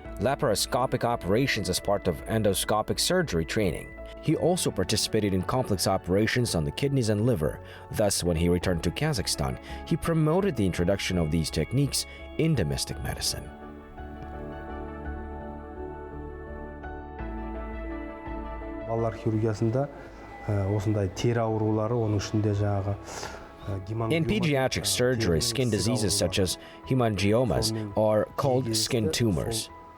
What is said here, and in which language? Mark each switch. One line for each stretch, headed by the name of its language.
English: laparoscopic operations as part of endoscopic surgery training. He also participated in complex operations on the kidneys and liver. Thus, when he returned to Kazakhstan, he promoted the introduction of these techniques in domestic medicine.
Kazakh: Балалар хирургиясында осындай тері аурулары, оның ішінде жаңағы
English: In pediatric surgery, skin diseases such as hemangiomas are called skin tumors.